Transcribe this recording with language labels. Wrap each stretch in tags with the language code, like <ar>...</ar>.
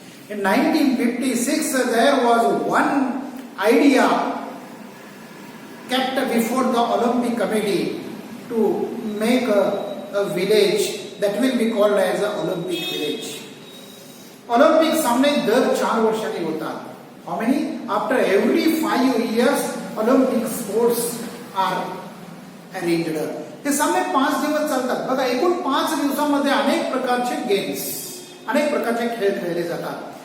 <en>In 1956, there was one idea kept before the Olympic Committee to make a village that will be called as a Olympic village.</en> <mr>Olympic सामने दर 4 वर्षांनी होतात.</mr> <en>How many? After every 5 years, Olympic sports are arranged.</en> <mr>हे सामने 5 दिवस चालतात. बघा, एकूण 5 दिवसांमध्ये अनेक प्रकारचे गेम्स, अनेक प्रकारचे खेळ खेळले जातात.</mr>